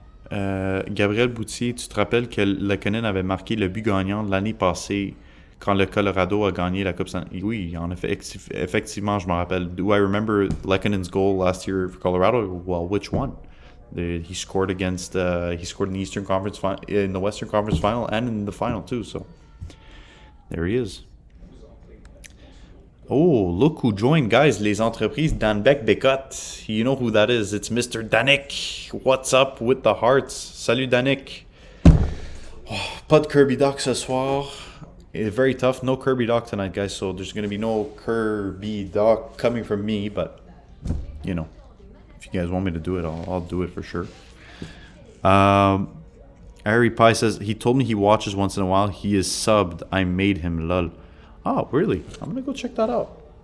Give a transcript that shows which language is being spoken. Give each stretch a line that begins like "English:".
French: Gabriel Boutier, tu te rappelles que Lehkonen avait marqué le but gagnant l'année passée quand le Colorado a gagné la Coupe Stanley? Oui, en effet, effectivement, je m'en rappelle.
English: Do I remember Lehkonen's goal last year for Colorado? Well, which one? He scored against. He scored in the Eastern Conference in the Western Conference Final, and in the final too. So there he is. Oh, look who joined, guys.
French: Les entreprises Danbeck Bécotte.
English: You know who that is. It's Mr. Danik. What's up with the hearts?
French: Salut, Danik. Oh, pas de Kirby Dach ce soir.
English: Very tough. No Kirby Dach tonight, guys. So there's going to be no Kirby Dach coming from me. But, you know, if you guys want me to do it, I'll do it for sure. Ari Pie says, he told me he watches once in a while. He is subbed. I made him, lol. Oh, really? I'm going to go check that out.